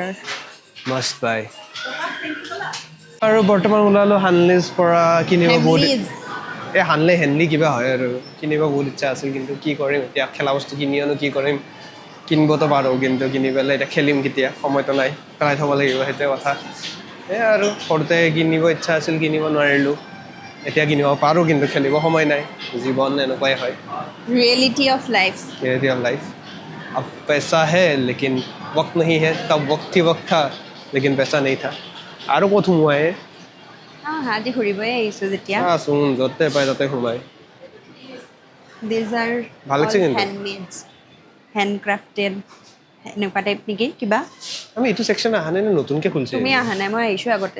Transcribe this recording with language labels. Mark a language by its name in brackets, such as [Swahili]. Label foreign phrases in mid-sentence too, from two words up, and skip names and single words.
[English] must buy [Assamese] আৰু বৰ্তমান ওলালো হানলিজ পৰা কিনিব বহুত এই হেনলি কিবা হয় আৰু কিনিব বহুত ইচ্ছা আছিল কিন্তু কি কৰিম এতিয়া খেলা বস্তু কিনি আনো কি কৰিম কিনিবতো পাৰোঁ কিন্তু কিনি পেলাই এতিয়া খেলিম কেতিয়া সময়তো নাই পেলাই থ'ব লাগিব সেইটোৱে কথা এই আৰু সৰুতে কিনিব ইচ্ছা আছিল কিনিব নোৱাৰিলোঁ এতিয়া কিনিব পাৰোঁ কিন্তু খেলিব সময় নাই জীৱন এনেকুৱাই হয় [English] reality of life [Hindi] अब पैसा है लेकिन वक्त नहीं है तब वक्त ही वक्त था लेकिन पैसा नहीं था [Assamese] আৰু ক'ত সোমোৱাই আজি ঘূৰিবই আহিছোঁ যেতিয়া চোন য'তে পাই তাতে সোমাই [English] these are [Assamese] ভাল লাগিছে কিন্তু [English] handmades handcrafted [Assamese] এনেকুৱা টাইপ নেকি কিবা আমি এইটো ছেকশ্যন অহা নাই নে নতুনকৈ খুলিছে তুমি অহা নাই মই আহিছোঁ আগতে